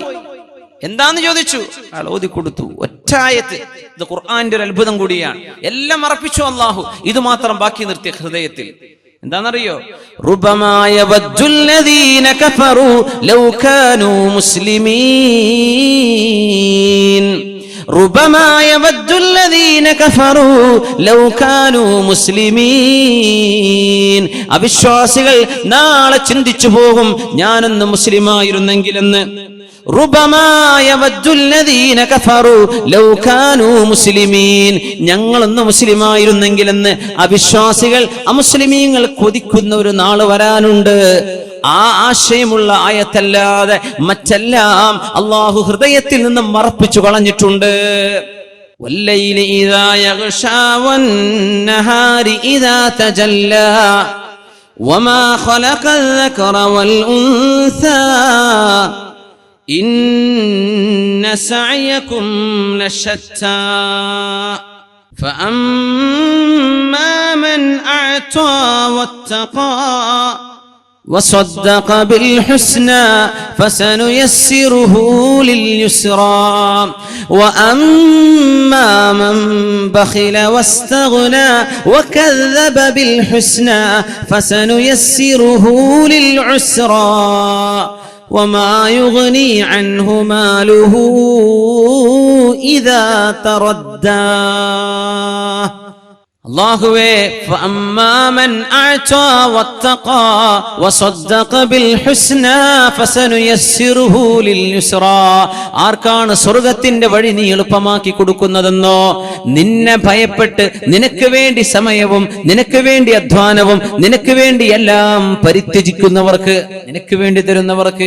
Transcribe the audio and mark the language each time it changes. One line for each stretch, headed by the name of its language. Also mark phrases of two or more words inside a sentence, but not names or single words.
Malayalam: എന്താന്ന് ചോദിച്ചു, അയാൾ ഓതി കൊടുത്തു. ഒറ്റായത്ത്. ഇത് ഖുർആന്റെ ഒരു അത്ഭുതം കൂടിയാണ്. എല്ലാം മറപ്പിച്ചു അല്ലാഹു, ഇത് മാത്രം ബാക്കി നിർത്തിയ ഹൃദയത്തിൽ. എന്താണെന്നറിയോ?
Arabic: ربما يود الذين كفروا لو كانوا مسلمين. ربما يود الذين كفروا لو كانوا مسلمين.
Malayalam: അവിശ്വാസികൾ നാളെ ചിന്തിച്ചു പോകും, ഞാനൊന്ന് മുസ്ലിമായിരുന്നെങ്കിലെന്ന്.
Arabic: ربما يود الذين كفروا لو كانوا مسلمين.
Malayalam: ഞങ്ങളൊന്ന് മുസ്ലിമായിരുന്നെങ്കിലെന്ന് അവിശ്വാസികൾ, അമുസ്ലിമീങ്ങൾ കൊതിക്കുന്ന ഒരു നാൾ വരാനുണ്ട്. ആ ആശയമുള്ള ആയത്തല്ലാതെ മറ്റെല്ലാം അല്ലാഹു ഹൃദയത്തിൽ നിന്ന് മറപ്പിച്ചു കളഞ്ഞിട്ടുണ്ട്.
Arabic: والليل إذا يغشى والنهار إذا تجلى وما خلق الذكر والأنثى إن سعيكم لشتى فأما من أعطى واتقى وصدق بالحسنى فسنيسره لليسرى وأما من بخل واستغنى وكذب بالحسنى فسنيسره للعسرى وما يغني عنه ماله إذا تردى.
Malayalam: അല്ലാഹുവേ,
Arabic: فأما من أعطى واتقى وصدق بالحسنى فسنيسره لليسرى.
Malayalam: ആർക്കാണ് സ്വർഗ്ഗത്തിന്റെ വഴി നീ എളുപ്പമാക്കി കൊടുക്കുന്നതെന്നോ, നിന്നെ ഭയപ്പെട്ട് നിനക്ക് വേണ്ടി സമയവും നിനക്ക് വേണ്ടി അധ്വാനവും നിനക്ക് വേണ്ടി എല്ലാം പരിത്യജിക്കുന്നവർക്ക്, നിനക്ക് വേണ്ടി തരുന്നവർക്ക്.